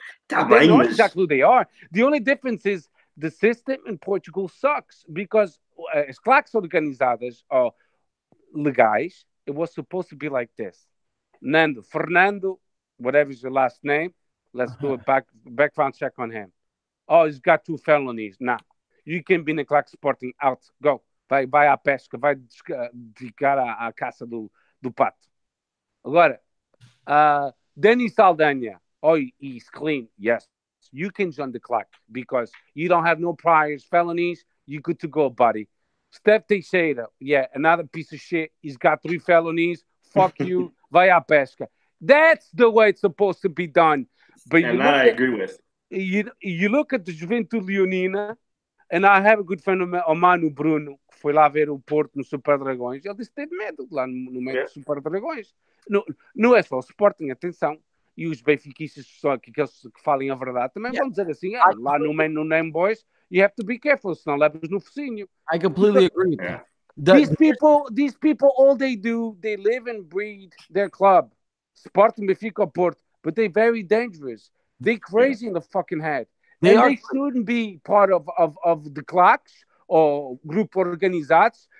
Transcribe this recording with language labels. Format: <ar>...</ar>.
<en>They know exactly who they are. The only difference is the system in Portugal sucks because</en> <pt>as claques organizadas</pt> <en>or legais, it was supposed to be like this. Fernando, whatever is your last name, let's do a background check on him. Oh, he's got 2 felonies. Nah, you can be in the claque Sporting out. Go.</en> <pt>Vai à pesca, vai dedicar à caça do pato.</pt> <en>Agora, Denis Saldanha. Oh, he's clean. Yes. You can join the clock because you don't have no priors, felonies. You're good to go, buddy. Steph Teixeira, yeah, another piece of shit. He's got 3 felonies. Fuck you.</en> <pt>Vai à pesca.</pt> <en>That's the way it's supposed to be done. But I agree with. You look at the Juventude Leonina, and I have a good friend of mine, Manu Bruno,</en> <pt>que foi lá ver o Porto no Super Dragões. Ele disse que teve medo lá no meio do Super Dragões. Não é só o Sporting, atenção. E os benfiquistas aqueles que falem a verdade também vão dizer assim, lá no Name Boys,</pt> <en>you have to be careful,</en> <pt>senão levas no focinho.</pt> <en>I completely agree. Yeah. These people, all they do, they live and breathe their club. Sporting, Benfica, Porto. But they're very dangerous. They're crazy in the fucking head. They shouldn't be part of the clocks or group organizados.</en>